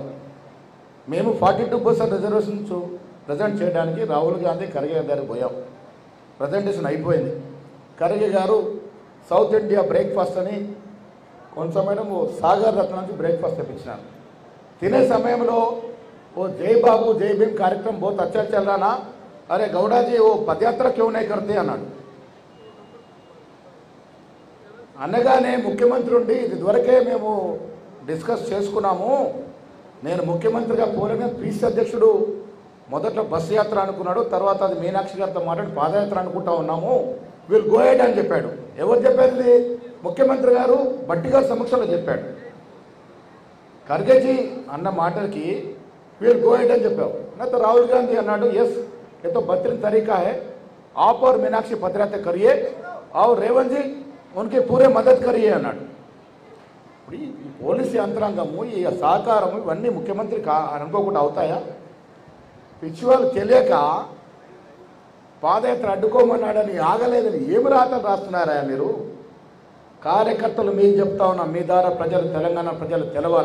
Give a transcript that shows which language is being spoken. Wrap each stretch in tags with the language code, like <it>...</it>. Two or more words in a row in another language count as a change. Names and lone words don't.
<te>మేము 42%</te> <en>reservations present</en> <te>చేయడానికి రాహుల్ గాంధీ ఖర్గే గారికి పోయాం. ప్రజెంటేషన్ అయిపోయింది. ఖర్గే గారు సౌత్ ఇండియా బ్రేక్ఫాస్ట్ అని కొంచెం సాగర్ రత్న నుంచి బ్రేక్ఫాస్ట్ తెప్పించినారు. తినే సమయంలో ఓ జై బాబు జై భీమ్ కార్యక్రమం</te> <hi>बहुत अच्छा चल रहा ना, अरे गौड़ा जी वो पदयात्रा क्यों नहीं करते అన్నాడు.</hi> <te>అనగానే ముఖ్యమంత్రి ఉండి ఇదివరకే మేము డిస్కస్ చేసుకున్నాము, నేను ముఖ్యమంత్రిగా పోలేని పీసీ అధ్యక్షుడు మొదట్లో బస్సు యాత్ర అనుకున్నాడు, తర్వాత అది మీనాక్షి గారితో మాట్లాడి పాదయాత్ర అనుకుంటా ఉన్నాము, వీళ్ళు</te> <en>go ahead</en> <te>అని చెప్పాడు. ఎవరు చెప్పారు? ముఖ్యమంత్రి గారు బట్టి గారి సమక్షంలో చెప్పాడు. ఖర్గేజీ అన్న మాటలకి వీళ్ళు</te> <en>go ahead</en> <te>అని చెప్పావు.</te> <hi>तो राहुल गांधी అన్నాడు, यस ये तो बेहतरीन तरीका है, आप और मीनाक्षी पदयात्रा करिए और रेवंत जी उनके पूरे मदद करिए అన్నాడు.</hi> <te>ఇప్పుడు ఈ పోలీసు యంత్రాంగము, ఈ సహకారము ఇవన్నీ ముఖ్యమంత్రికి అనుకోకుండా అవుతాయా? పిచ్చివాళ్ళు తెలియక పాదయాత్ర అడ్డుకోమన్నాడని ఆగలేదని ఏమి రాతలు రాస్తున్నారా మీరు? కార్యకర్తలు మీకు చెప్తా ఉన్నా, మీ ద్వారా ప్రజలు, తెలంగాణ ప్రజలు తెలవాలి.</te>